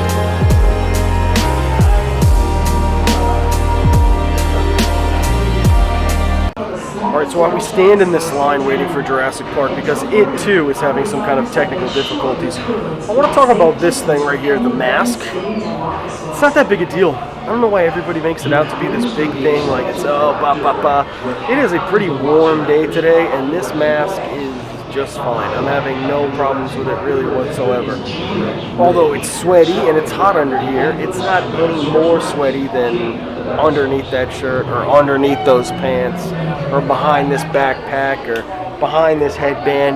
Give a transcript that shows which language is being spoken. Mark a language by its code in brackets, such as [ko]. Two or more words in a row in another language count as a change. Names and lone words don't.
[en] Alright, so while we stand in this line waiting for Jurassic Park, because it too is having some kind of technical difficulties, I want to talk about this thing right here, the mask. It's not that big a deal. I don't know why everybody makes it out to be this big thing, like it's oh, ba ba ba. It is a pretty warm day today, and this mask is just fine. I'm having no problems with it really whatsoever. Although it's sweaty and it's hot under here, it's not any more sweaty than underneath that shirt or underneath those pants or behind this backpack or behind this headband.